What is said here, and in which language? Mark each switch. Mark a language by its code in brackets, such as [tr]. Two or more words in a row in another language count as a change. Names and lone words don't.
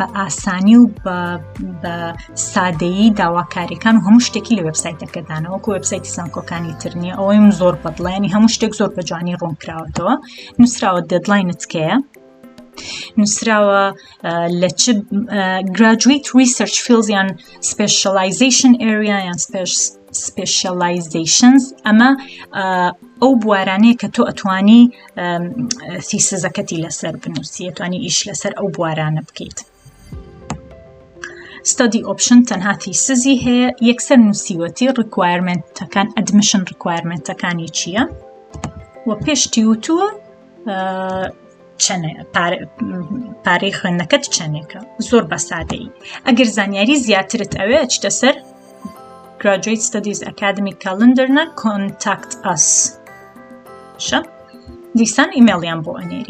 [ckb] ئاسانی و بە سادەیی داواکاریەکان و هەموو شتێکی لە وێبسایتەکەدانەوە وەکو وێبسایتی زانکۆکانی تر نییە ئەوەیم زۆر بەدڵێنی هەموو شتێک زۆر بە جوانی ڕوون کراوەتەوە نووسراوە دێدلاینت کەیە نووسراوە لە چ [en] graduate research fields [ckb] یان [en] specialization area [ckb] یان specializations ئەمە ئەو بوارانەیە کە تۆ ئەتوانی تیسزەکەتی لەسەر بنووسی، ئەتوانی ئیش لەسەر ئەو بوارانە بکەیت. [en] study option [ckb] تەنها تیسزی هەیە، یەکسەر نووسیوەتی requirementەکان [en] admission requirementەکانی [ckb] چییە و پێشتی وتووە پارەی خوێندنەکەت چەندێکە، زۆر بەسادەیی. ئەگەر زانیاری زیاترت ئەوێ ئەچتە سەر Graduate Studies Academy Calendar نا [en] Contact Us [ckb] شە دیسان ئیمێڵیان بۆ ئەنێری.